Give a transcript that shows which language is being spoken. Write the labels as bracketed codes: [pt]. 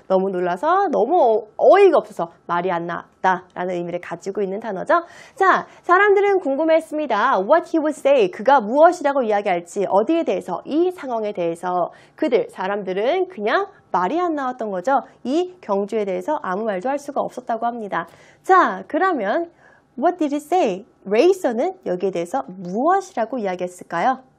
[ko] 너무 놀라서 너무 어이가 없어서 말이 안 나왔다 라는 의미를 가지고 있는 단어죠. 자, 사람들은 궁금했습니다. [en] What he would say, [ko] 그가 무엇이라고 이야기할지, 어디에 대해서, 이 상황에 대해서. 사람들은 그냥 말이 안 나왔던 거죠. 이 경주에 대해서 아무 말도 할 수가 없었다고 합니다. 자, 그러면 [en] What did he say? [ko] 레이서는 여기에 대해서 무엇이라고 이야기했을까요?